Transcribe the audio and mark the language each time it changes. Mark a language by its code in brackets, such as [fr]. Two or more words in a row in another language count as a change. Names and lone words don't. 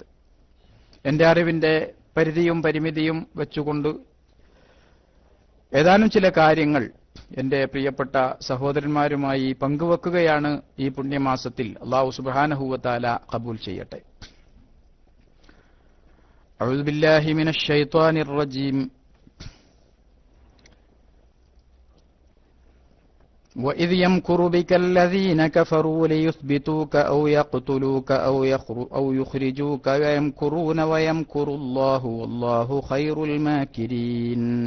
[ml] എന്റെ അറിവിന്റെ പരിധിയും പരിമിതിയും വെച്ചുകൊണ്ട് ഏതാനും ചില കാര്യങ്ങൾ എന്റെ പ്രിയപ്പെട്ട സഹോദരന്മാരുമായി പങ്കുവെക്കുകയാണ് ഈ പുണ്യമാസത്തിൽ. [ar] الله سبحانه وتعالى [ml] ഖബൂൽ ചെയ്യട്ടെ. [ar] أعوذ بالله من الشيطان الرجيم. وَإِذْ يَمْكُرُ بِكَ الَّذِينَ كَفَرُوا لِيُثْبِتُوكَ أَوْ يَقْتُلُوكَ أَوْ يُخْرِجُوكَ وَيَمْكُرُونَ وَيَمْكُرُ اللَّهُ وَاللَّهُ خَيْرُ الْمَاكِرِينَ.